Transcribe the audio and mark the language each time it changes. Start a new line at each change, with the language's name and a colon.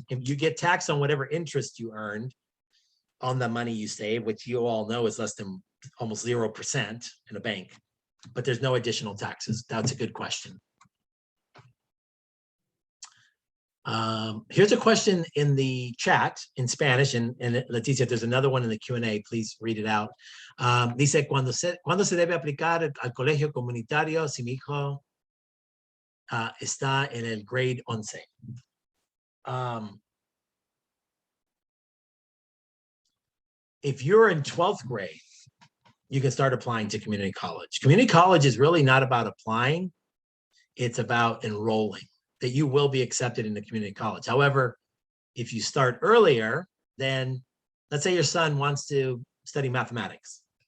English: You get taxed on whatever interest you earned on the money you save, which you all know is less than almost 0% in a bank, but there's no additional taxes. That's a good question. Here's a question in the chat in Spanish, and Leticia, if there's another one in the Q&A, please read it out.
Spanish: Dice, ¿cuándo se debe aplicar al colegio comunitario si mi hijo está en el
English: grade 11? If you're in 12th grade, you can start applying to community college. Community college is really not about applying. It's about enrolling, that you will be accepted into community college. However, if you start earlier, then let's say your son wants to study mathematics.